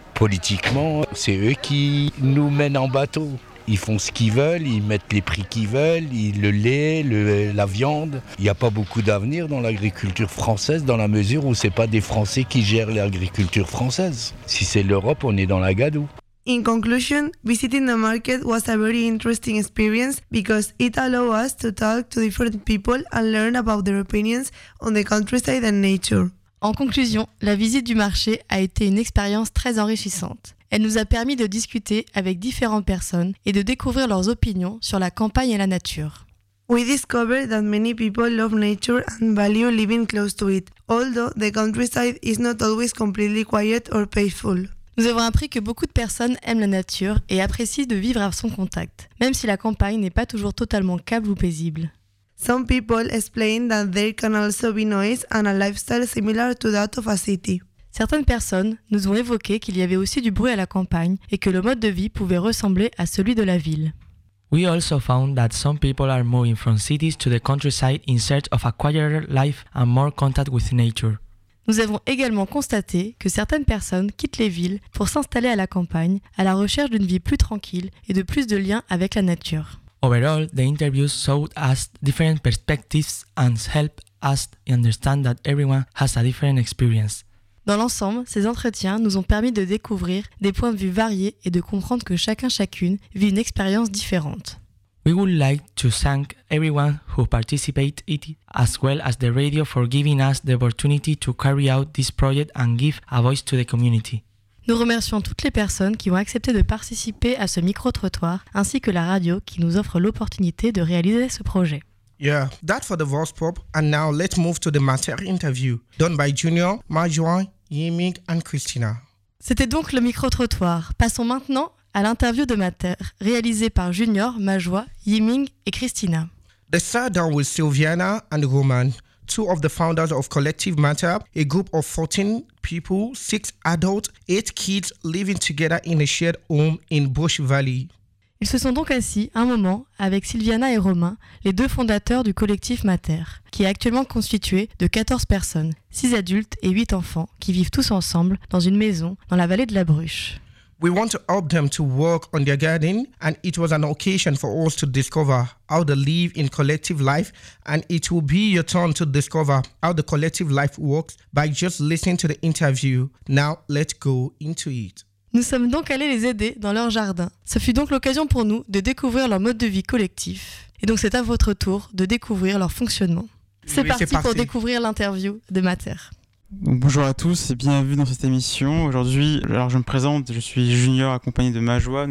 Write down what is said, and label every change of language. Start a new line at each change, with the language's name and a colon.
French: Politiquement, c'est eux qui nous mènent en bateau. Ils font ce qu'ils veulent, ils mettent les prix qu'ils veulent, le lait, la viande. Il n'y a pas beaucoup d'avenir dans l'agriculture française dans la mesure où ce n'est pas des Français qui gèrent l'agriculture française. Si c'est l'Europe, on est dans la gadoue.
English: In conclusion, visiting the market was a very interesting experience because it allowed us to talk to different people and learn about their opinions on the countryside and nature.
French: En conclusion, la visite du marché a été une expérience très enrichissante. Elle nous a permis de discuter avec différentes personnes et de découvrir leurs opinions sur la campagne et la nature.
English: We discovered that many people love nature and value living close to it, although the countryside is not always completely quiet or peaceful.
French: Nous avons appris que beaucoup de personnes aiment la nature et apprécient de vivre à son contact, même si la campagne n'est pas toujours totalement calme ou paisible.
English: Some people explain that there can also be noise and a lifestyle similar to that of a city.
French: Certaines personnes nous ont évoqué qu'il y avait aussi du bruit à la campagne et que le mode de vie pouvait ressembler à celui de la ville.
English: We also found that some people are moving from cities to the countryside in search of a quieter life and more contact with nature.
French: Nous avons également constaté que certaines personnes quittent les villes pour s'installer à la campagne, à la recherche d'une vie plus tranquille et de plus de liens avec la nature.
English: Overall, the interviews showed us different perspectives and helped us understand that everyone has a different experience.
French: Dans l'ensemble, ces entretiens nous ont permis de découvrir des points de vue variés et de comprendre que chacun chacune vit une expérience différente.
English: We would like to thank everyone who participated, as well as the radio for giving us the opportunity to carry out this project and give a voice to the community.
French: Nous remercions toutes les personnes qui ont accepté de participer à ce micro-trottoir, ainsi que la radio qui nous offre l'opportunité de réaliser ce projet.
English: Yeah, that for the voice pop, and now let's move to the master interview, done by Junior, Marjouan, Yiming and Christina.
French: C'était donc le micro-trottoir. Passons maintenant à l'interview de Mater, réalisée par Junior, Majoa, Yiming et Christina.
English: They sat down with Sylviana and Roman, two of the founders of Collective Mater, a group of 14 people, 6 adults, 8 kids living together in a shared home in Bush Valley.
French: Ils se sont donc assis un moment avec Sylviana et Romain, les deux fondateurs du collectif Mater, qui est actuellement constitué de 14 personnes, 6 adultes et 8 enfants, qui vivent tous ensemble dans une maison dans la vallée de la Bruche.
English: We want to help them to work on their garden, and it was an occasion for us to discover how they live in collective life, and it will be your turn to discover how the collective life works by just listening to the interview. Now, let's go into it.
French: Nous sommes donc allés les aider dans leur jardin. Ce fut donc l'occasion pour nous de découvrir leur mode de vie collectif. Et donc c'est à votre tour de découvrir leur fonctionnement. C'est parti pour découvrir l'interview de Mater. Donc, bonjour à tous et bienvenue dans cette émission. Aujourd'hui, alors je me présente, je suis Junior accompagné de Majoa.